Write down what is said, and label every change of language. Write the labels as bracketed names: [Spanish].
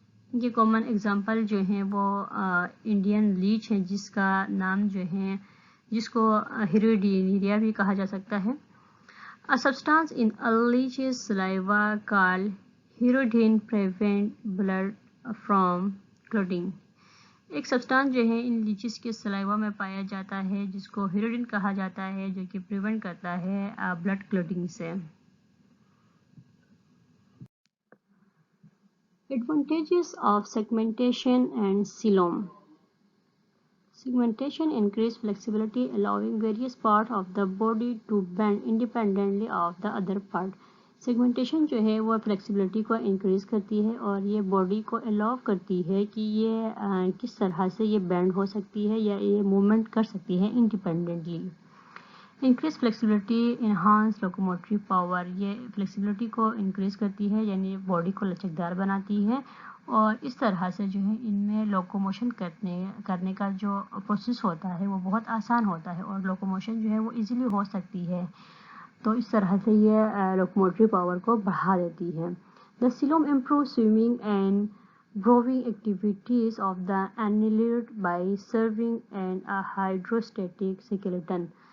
[Urdu] ان کے common example جو ہیں وہ انڈین لیچ ہیں جس کا نام جو ہے جس کو ہیریڈینیا بھی کہا جا سکتا ہے. [English] A substance in a leech's saliva called hyaridine prevents blood from clotting. [Urdu] ایک سبسٹانس جو ہے ان لیچز کے سلائیوا میں پایا جاتا ہے جس کو ہیروڈین کہا جاتا ہے، جو کہ پریونٹ کرتا ہے بلڈ کلوٹنگ سے. [English] Advantages of segmentation and coelom. Segmentation increases flexibility, allowing various parts of the body to bend independently of the other part. [Urdu] Segmentation جو ہے وہ flexibility کو increase کرتی ہے اور یہ باڈی کو allow کرتی ہے کہ یہ کس طرح سے یہ bend ہو سکتی ہے یا یہ movement کر سکتی ہے independently. [English] Increase flexibility, enhance locomotory power. [Urdu] یہ flexibility کو increase کرتی ہے یعنی باڈی کو لچکدار بناتی ہے اور اس طرح سے جو ہے ان میں لوکوموشن کرنے کا جو پروسیس ہوتا ہے وہ بہت آسان ہوتا ہے اور لوکوموشن جو ہے وہ ایزیلی ہو سکتی ہے، تو اس طرح سے یہ لوکوموٹری پاور کو بڑھا دیتی ہے. [English] The coelom improves swimming and rowing activities of the annelid by serving an a hydrostatic skeleton.